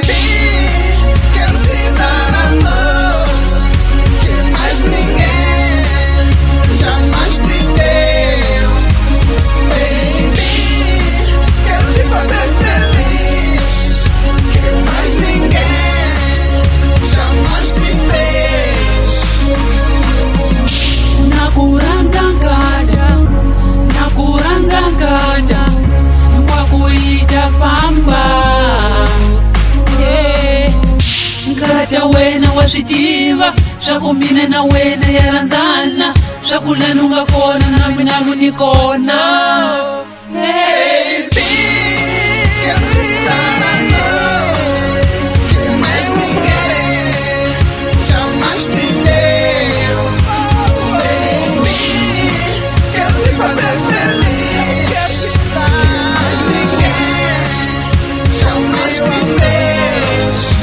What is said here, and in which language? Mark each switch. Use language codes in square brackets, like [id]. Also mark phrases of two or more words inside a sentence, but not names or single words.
[pt] Baby, quero te dar amor que mais ninguém jamais te deu. Baby, quero te fazer feliz que mais ninguém jamais te fez. [sn] Nakuranza nkaja nkwakuita famba nkaja wena wazvitiva zvakumine na wena yaranzana zvakulanunga kona nami nangu nikona. [pt] Baby, quero te dar amor que mais ninguém jamais te deu. Baby, quero te fazer feliz, mais ninguém jamais te fez.